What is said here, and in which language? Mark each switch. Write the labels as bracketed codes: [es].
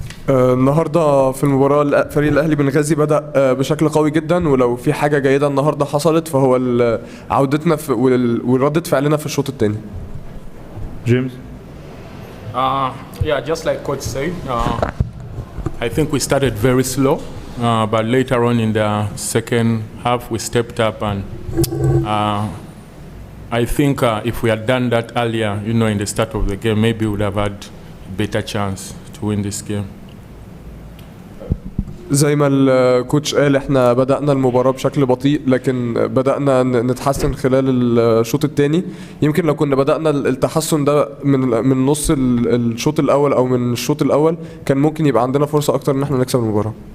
[ar] النهارده في المباراه فريق الاهلي بنغازي بدا بشكل قوي جدا، ولو في حاجه جيده النهارده حصلت فهو عودتنا وردة فعلنا في الشوط الثاني. [en] James? Yeah, just like Coach said, I think we started very slow, but later on in the second half we stepped up, and I think if we had done that earlier, in the start of the game, maybe we would have had a better chance to win this game. [ar] زي ما الكوتش قال احنا بدأنا المباراة بشكل بطيء، لكن بدأنا نتحسن خلال الشوط الثاني. يمكن لو كنا بدأنا التحسن ده من نص الشوط الأول أو من الشوط الأول كان ممكن يبقى عندنا فرصة أكتر إن احنا نكسب المباراة.